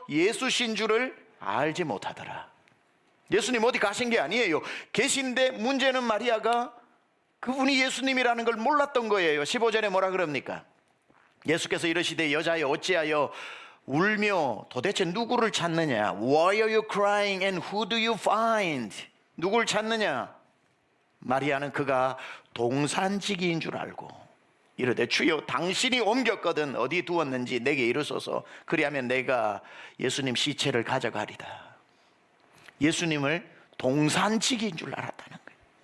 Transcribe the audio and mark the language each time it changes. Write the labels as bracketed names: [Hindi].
[Korean] 예수신 줄을 알지 못하더라. 예수님 어디 가신 게 아니에요. 계신데 문제는 마리아가 그분이 예수님이라는 걸 몰랐던 거예요. 15절에 뭐라 그럽니까? 예수께서 이르시되 여자여 어찌하여 울며 도대체 누구를 찾느냐? [English] Why are you crying and who do you find? [Korean] 누굴 찾느냐? 마리아는 그가 동산지기인 줄 알고 이르되 주여 당신이 옮겼거든 어디 두었는지 내게 이르소서, 그리하면 내가 예수님 시체를 가져가리다. 예수님을 동산지기인 줄 알았다는 거예요.